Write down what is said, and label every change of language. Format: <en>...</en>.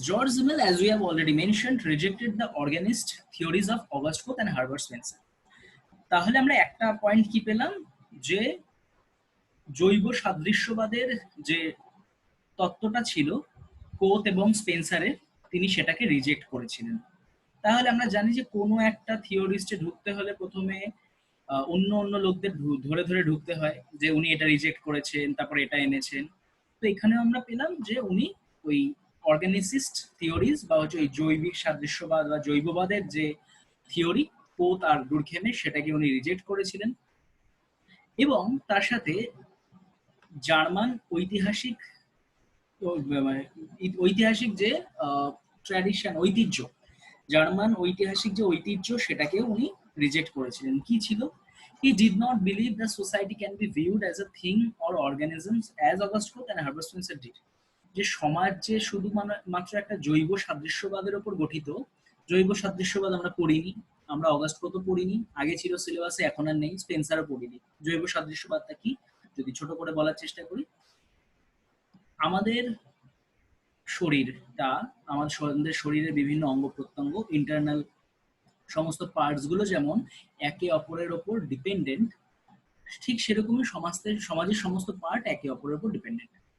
<en>George Simmel, as we have already mentioned, rejected the organist theories of August Comte and Herbert Spencer.</en> <bn>তাহলে আমরা একটা point কি পেলাম, যে জৈব সাদৃশ্যবাদের যে তত্ত্বটা ছিল কোত এবং স্পেন্সারের, তিনি সেটাকে রিজেক্ট করেছিলেন। তাহলে আমরা জানি যে কোনো একটা থিওরিস্টে ঢুকতে হলে প্রথমে অন্য অন্য লোকদের ধরে ধরে ঢুকতে হয়, যে উনি এটা রিজেক্ট করেছেন, তারপর এটা এনেছেন। তো এখানেও আমরা পেলাম যে উনি ওই অর্গানিসিস্ট থিওরিজ বা হচ্ছে ওই জৈবিক সাদৃশ্যবাদ বা জৈববাদের যে থিওরি ও তার দুর্খেমে সেটাকে উনি রিজেক্ট করেছিলেন। এবং তার সাথে জার্মান ঐতিহাসিক মানে ঐতিহাসিক যে ট্র্যাডিশন ঐতিহ্য, জার্মান ঐতিহাসিক যে ঐতিহ্য সেটাকে উনি রিজেক্ট করেছিলেন। কি ছিল?</bn> <en>He did not believe that society can be viewed as a thing or organisms as August Comte and Herbert Spencer did.</en> <bn>যে সমাজ যে শুধু মাত্র একটা জৈব সাদৃশ্যবাদের উপর গঠিত। জৈব সাদৃশ্যবাদ আমরা পড়িনি, আমরা অগাস্ট কত পড়িনি, আগে ছিল সিলেবাসে, এখন আর নেই, স্পেন্সারও পড়িনি। জৈব সাদৃশ্যবাদটা কি যদি ছোট করে বলার চেষ্টা করি, আমাদের শরীরটা, আমাদের শরীরের বিভিন্ন অঙ্গ প্রত্যঙ্গ, ইন্টারনাল সমস্ত পার্টস গুলো যেমন একে অপরের ওপর ডিপেন্ডেন্ট, ঠিক সেরকমই সমাজের সমস্ত পার্ট একে অপরের উপর ডিপেন্ডেন্ট।</bn>